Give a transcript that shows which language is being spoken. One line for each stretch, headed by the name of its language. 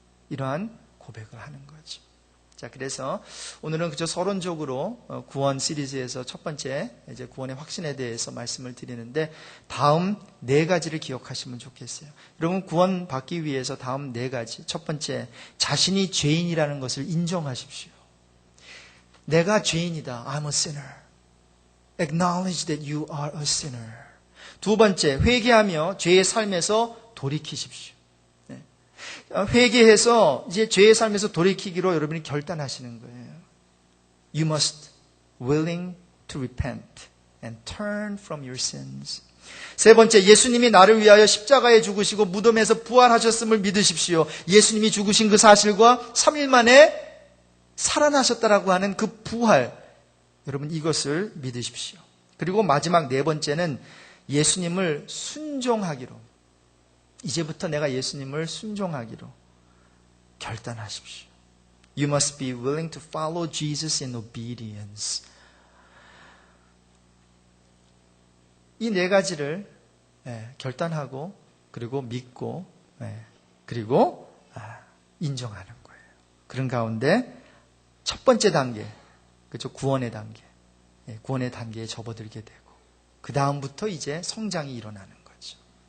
Korean: 이러한 고백을 하는 거죠. 자, 그래서 오늘은 그저 서론적으로 구원 시리즈에서 첫 번째 이제 구원의 확신에 대해서 말씀을 드리는데, 다음 4가지를 기억하시면 좋겠어요. 여러분, 구원 받기 위해서 다음 4가지. 첫 번째, 자신이 죄인이라는 것을 인정하십시오. 내가 죄인이다.
English: I'm a sinner. Acknowledge that you are a sinner.
Korean: 두 번째, 회개하며 죄의 삶에서 돌이키십시오. 회개해서 이제 죄의 삶에서 돌이키기로 여러분이 결단하시는 거예요.
English: You must willing to repent and turn from your sins.
Korean: 세 번째, 예수님이 나를 위하여 십자가에 죽으시고 무덤에서 부활하셨음을 믿으십시오. 예수님이 죽으신 그 사실과 3일 만에 살아나셨다라고 하는 그 부활, 여러분 이것을 믿으십시오. 그리고 마지막 4번째는 예수님을 순종하기로, 이제부터 내가 예수님을 순종하기로 결단하십시오.
English: You must be willing to follow Jesus in obedience.
Korean: 이 4가지를 결단하고, 그리고 믿고, 그리고 인정하는 거예요. 그런 가운데 첫 번째 단계, 그렇죠? 구원의 단계, 구원의 단계에 접어들게 되고, 그 다음부터 이제 성장이 일어나는 거죠.